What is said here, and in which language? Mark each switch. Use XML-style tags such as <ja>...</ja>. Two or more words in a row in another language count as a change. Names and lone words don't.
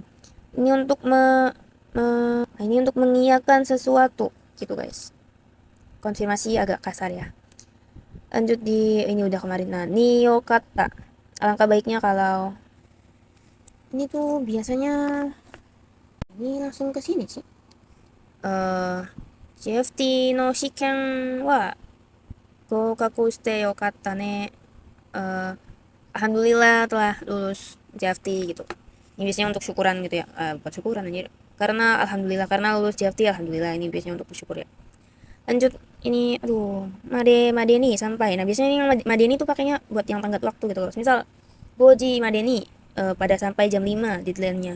<id>Ini untuk ini untuk mengiyakan sesuatu gitu, guys. Konfirmasi agak kasar ya. Lanjut ini udah kemarin. Nah, niyo kata. Alangkah baiknya kalau ini tuh biasanya ini langsung ke sini sih.</id> <ja>CFTの試験は合格してよかったね.</ja> <id>Alhamdulillah telah lulus JFT gitu. Ini biasanya untuk syukuran gitu ya. Bukan syukuran aja. Karena lulus JFT, alhamdulillah. Ini biasanya untuk bersyukur ya. Lanjut, ini aduh, madeni sampai. Nah, biasanya yang madeni tuh pakainya buat yang tenggat waktu gitu loh. Misal</id> <ja>五時までに,</ja> <id>pada sampai jam 5 deadline-nya.</id>